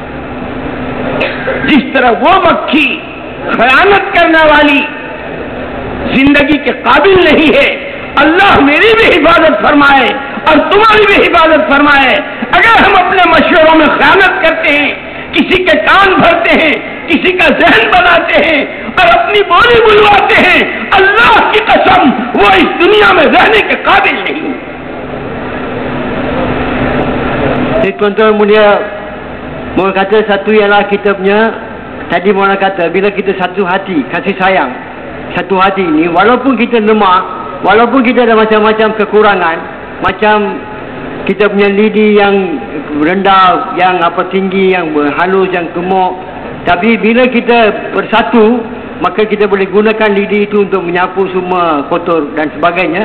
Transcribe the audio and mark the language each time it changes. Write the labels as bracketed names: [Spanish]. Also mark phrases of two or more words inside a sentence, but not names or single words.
[Urdu] جس طرح وہ مکھی خیانت کرنے والی زندگی کے قابل نہیں ہے، اللہ میری بھی حفاظت فرمائے اور تمہاری بھی حفاظت فرمائے. اگر ہم اپنے مشوروں میں خیانت کرتے ہیں، کسی کے کان بھرتے ہیں، کسی کا ذہن بناتے ہیں اور اپنی بولی بلواتے ہیں، اللہ کی قسم وہ اس دنیا میں رہنے کے قابل نہیں. [Malay] Tuan-tuan mulia, mohon kata satu ialah kita punya, tadi mohon kata bila kita satu hati, kasih sayang, satu hati ini, walaupun kita lemah, walaupun kita ada macam-macam kekurangan, macam kita punya lidi yang rendah, yang tinggi, yang halus, yang gemuk, tapi bila kita bersatu, maka kita boleh gunakan lidi itu untuk menyapu semua kotor dan sebagainya.